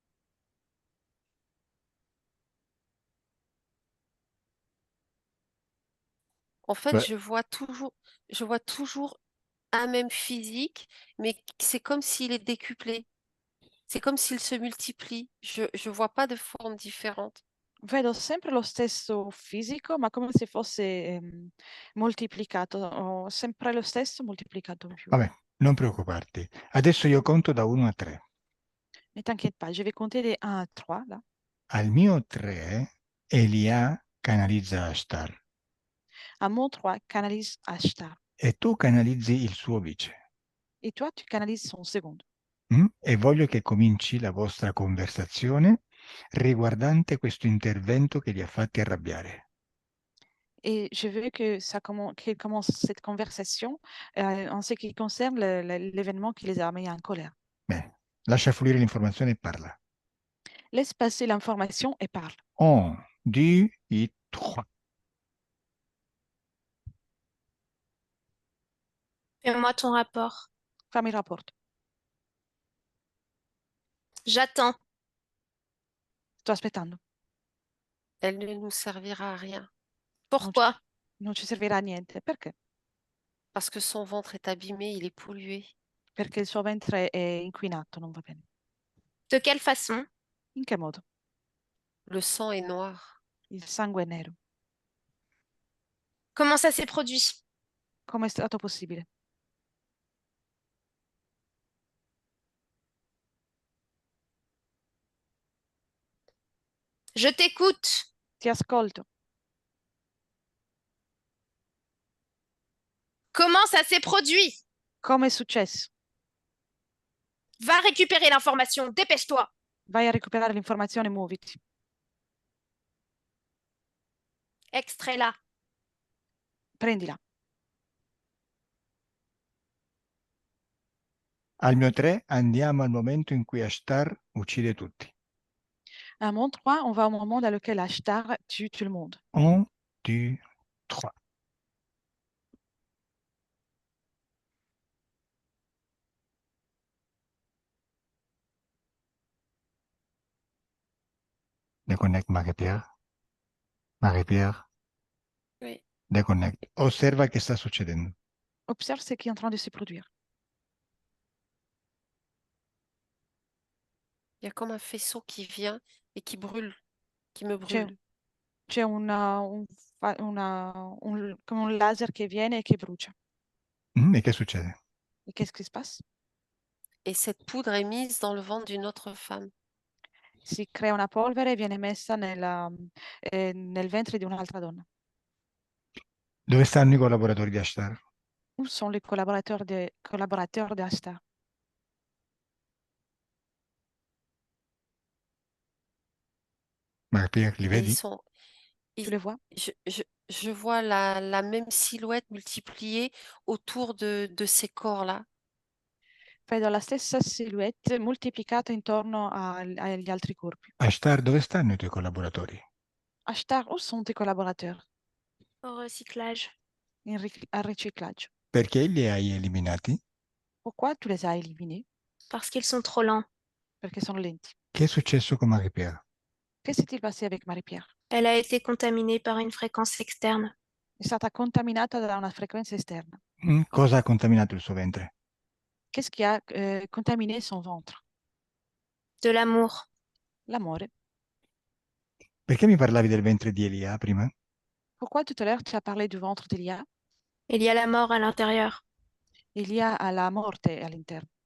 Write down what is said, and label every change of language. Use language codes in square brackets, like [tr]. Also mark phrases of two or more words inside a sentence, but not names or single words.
[fr] en fait, [it] Beh, [fr] je vois toujours un même physique, mais c'est comme s'il est décuplé. C'est comme s'il se multiplie. Je vois pas de forme différente. [it] Vedo sempre lo stesso fisico, ma come se fosse moltiplicato, o sempre lo stesso moltiplicato in più. vabbè, non preoccuparti. Adesso io conto da 1 a 3. [fr] Ne t'inquiète pas, je vais compter de 1 à 3 là. [it] Al mio 3, Elia canalizza Ashtar [fr] À mon 3, canalise Ashtar. [it] e tu canalizzi il suo vice. [fr] Et toi, tu canalises son second. [it] E voglio che cominci la vostra conversazione riguardante questo intervento che li ha fatti arrabbiare. [fr] Et je veux que qu'il commence cette conversation en ce qui concerne l'événement qui les a mis en colère. [it] Bene, lascia fluire l'informazione e parla. [fr] Laisse passer l'information et parle. 1, 2 et 3. Fais-moi ton rapport. [it] Fammi il rapporto. [fr] J'attends. [it] Sto aspettando. [fr] Elle ne nous servira à rien Pourquoi? [it] Non ci servirà a niente. Perché? [fr] parce que son ventre est abîmé, il est pollué. [it] Perché il suo ventre è inquinato, non va bene. [fr] De quelle façon? [it] In che modo? [fr] Le sang est noir. [it] Il sangue è nero. [fr] Comment ça s'est produit? [it] Come è stato possibile? [fr] Je t'écoute. [it] Ti ascolto. [fr] Comment ça s'est produit? [it] Come è successo? [fr] Va récupérer l'information, dépêche-toi. [it] Vai a recuperare l'informazione, muoviti. [fr] Extrait-la. [it] Prendila. Al mio 3 andiamo al momento in cui Ashtar uccide tutti. [fr] À mon 3, on va au moment dans lequel Ashtar tue tout le monde. 1, 2, 3. Déconnecte Marie-Pierre. Marie-Pierre, Oui. déconnecte. [it] Osserva che sta succedendo. [fr] Observe ce qui est en train de se produire. Il y a comme un faisceau qui vient et qui brûle, qui me [it] C'è, [fr] brûle. [it] c'è come un laser che viene e che brucia. E che succede? [fr] Et qu'est-ce qui se passe? Et cette poudre est mise dans le ventre d'une autre femme. [it] Si crea una polvere e viene messa nel ventre di un'altra donna. Dove stanno i collaboratori di Ashtar? [fr] Où sont les collaborateurs d'Ashtar? [it] Marie-Pierre, li [fr] Et [it] vedi? [fr] Tu ils- les vois? je vois la même silhouette multipliée autour de ces corps-là. [it] Vedo la stessa silhouette moltiplicata intorno agli altri corpi. Ashtar, dove stanno i tuoi collaboratori? [fr] Ashtar, où sont tes collaborateurs? Au recyclage. [it] Al riciclaggio. Perché li hai eliminati? [fr] Pourquoi tu les as éliminés? Parce qu'ils sont trop lents. [it] Perché sono lenti. Che è successo con Marie-Pierre? [fr] Che s'est-il passé avec Marie-Pierre? Elle a été contaminée par une fréquence externe. [it] È stata contaminata da una frequenza esterna. Cosa ha contaminato il suo ventre? [fr] Qu'est-ce qui a contaminé son ventre? De l'amour. [it] L'amore. Perché mi parlavi del ventre di Elia prima? [fr] Pourquoi tout à l'heure tu as parlé du ventre d'Elia? Il y a la mort à l'intérieur. Il y a [it] la morte all'interno.